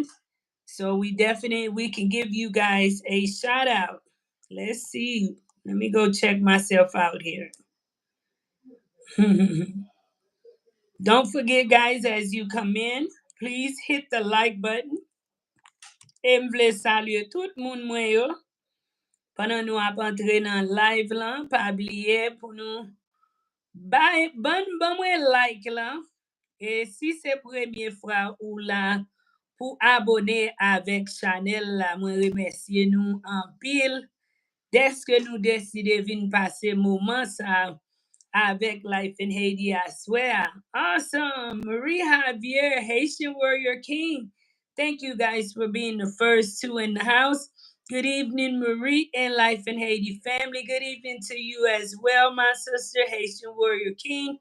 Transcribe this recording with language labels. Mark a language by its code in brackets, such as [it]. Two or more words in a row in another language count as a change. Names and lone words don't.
[en] So we can give you guys a shout out. Let's see. Let me go check myself out here. Don't forget, guys, as you come in, please hit the like button. [ht] Et m vle salye tout moun mwen yo. Pendant nou ap entre nan live lan, pa bliye pou nou ban mwen like lan. Et si se premye fwa ou la pou abone avek chanel la, mwen remerciye nou an pil. Deske nou deside vin pase mouman sa avec Life in Haiti, [en] I swear. Awesome. Marie Javier, Haitian Warrior King. Thank you guys for being the first two in the house. Good evening, Marie and Life in Haiti family. Good evening to you as well, my sister, Haitian Warrior King.